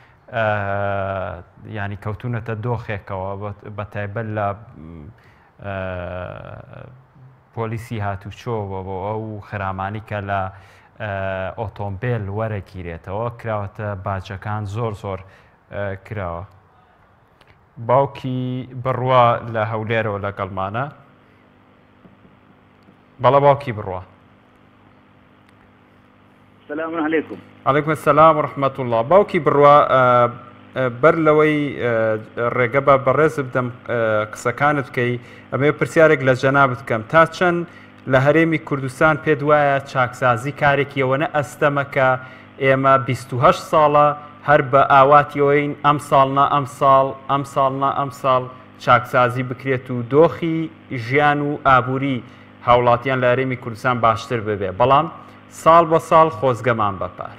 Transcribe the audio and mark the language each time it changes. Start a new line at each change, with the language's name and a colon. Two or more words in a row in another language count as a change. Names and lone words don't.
Central Kurdish: ینی کەوتونەتە دۆخێکەوە بە تایبەت لە پۆلیسی هاتوچۆوە بۆ ئەو خرامانی کە لە ئۆتۆمبیل وەرەگیرێتەوە کراوەتە باجەکان زۆر زۆر کراوە باوکی بڕوا لە هەولێرەوە لەگەڵمانە بەڵە باوکی بڕوا
Arabic: السلام عليكم. عليكم السلام ورحمة الله.
Central Kurdish: باوکی بڕوا بەر لەوەی ڕێگە بە بەڕێز بدەم قسەکانت بکەی ئەمێ پرسیارێک لە جەنابت بکەم تا چەند لە هەرێمی کوردستان پێت وایە چاکسازی کارێکیەوەنە ئەستەمەکە ئێمە 28 ساڵە هەر بە ئاواتیەوەین ئەم ساڵنا ئەم ساڵ ئەم ساڵنا ئەم ساڵ چاکسازی بکرێت و دۆخی ژیان و ئابووری هاوڵاتیان لە هەرێمی کوردستان باشتر ببێ بەڵام ساڵ بە ساڵ خۆزگەمان بەپار